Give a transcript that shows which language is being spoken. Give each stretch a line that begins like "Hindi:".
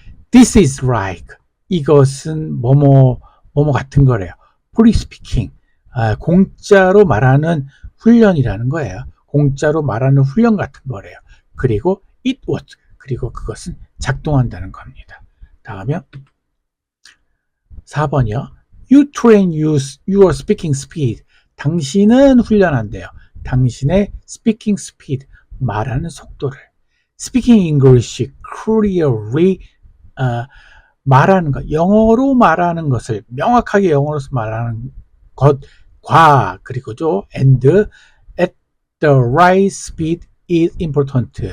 English: This is like
Korean: 이것은 뭐뭐 같은 거래요.
English: Free speaking
Korean: 공짜로 말하는 훈련이라는 거예요. 공짜로 말하는 훈련 같은 거래요. 그리고
English: it works
Korean: 그리고 그것은 작동한다는 겁니다. 다음에 4번이요.
English: You train your speaking speed.
Korean: 당신은 훈련한대요. 당신의
English: speaking speed,
Korean: 말하는 속도를.
English: Speaking English clearly,
Korean: 말하는 것, 영어로 말하는 것을 명확하게 영어로서 말하는 것과 그리고죠,
English: and at the right speed is important.